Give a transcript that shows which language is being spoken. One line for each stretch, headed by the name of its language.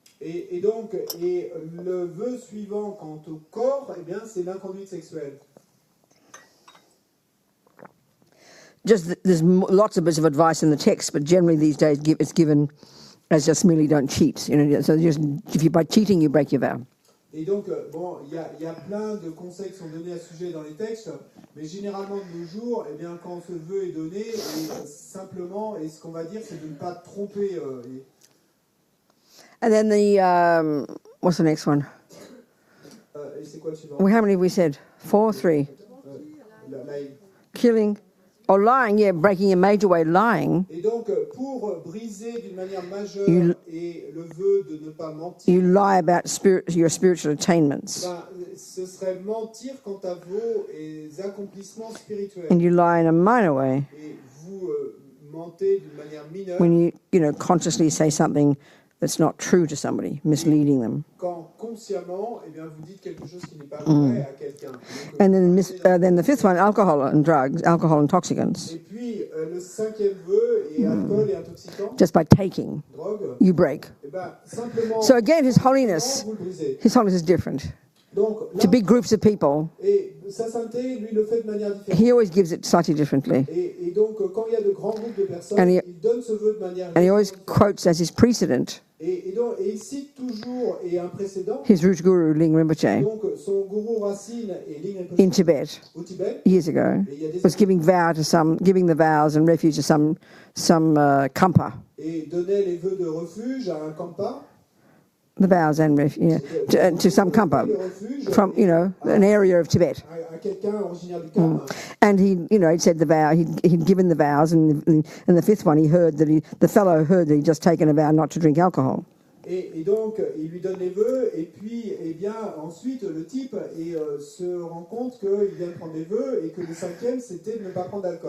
French: Et donc, le vœu suivant quant au corps, eh bien, c'est l'inconduite sexuelle.
English: There's lots of bits of advice in the text, but generally these days it's given as just merely don't cheat. So just if you by cheating you break your vow.
French: Et donc, il y a plein de conseils qui sont donnés à ce sujet dans les textes, mais généralement de nos jours, eh bien, quand ce vœu est donné, simplement, et ce qu'on va dire, c'est de ne pas tromper.
English: And then what's the next one?
French: Et c'est quoi le suivant?
English: How many have we said? 4, 3. Killing. Or lying, breaking in a major way, lying.
French: Et donc, pour briser d'une manière majeure et le vœu de ne pas mentir,
English: You lie about your spiritual attainments.
French: Ce serait mentir quant à vos accomplissements spirituels.
English: And you lie in a minor way
French: Et vous mentez d'une manière mineure
English: when you consciously say something that's not true to somebody, misleading them.
French: quand consciemment, eh bien, vous dites quelque chose qui n'est pas vrai à quelqu'un. Donc,
English: And then the fifth one, alcohol and drugs, alcohol intoxicants.
French: et puis, le cinquième vœu est alcool et intoxicants,
English: Just by taking,
French: drogue.
English: you break.
French: Eh ben, simplement,
English: So again, His Holiness
French: vous le brisez.
English: is different.
French: Donc, là,
English: To big groups of people,
French: et sa sainteté, lui, le fait de manière différente.
English: he always gives it slightly differently.
French: Et donc, quand il y a de grands groupes de personnes,
English: And he-
French: il donne ce vœu de manière
English: And he always
French: différente.
English: quotes as his precedent
French: Et il cite toujours, et un précédent,
English: his root guru, Ling Rinpoche,
French: donc son gourou Racine et Ling in Rinpoche
English: Tibet
French: au Tibet,
English: years ago,
French: et il y a des
English: was giving the vows and refuge to some kampa.
French: et donnait les vœux de refuge à un kampa,
English: The vows and to some kampa
French: le refuge
English: from an area of Tibet.
French: à quelqu'un originaire du Kham.
English: And he'd said the vow. He'd given the vows, and the fifth one, the fellow heard that he'd just taken a vow not to drink alcohol.
French: Et donc, il lui donne les vœux, et puis, eh bien, ensuite, le type se rend compte qu'il vient de prendre des vœux, et que le cinquième, c'était de ne pas prendre d'alcool.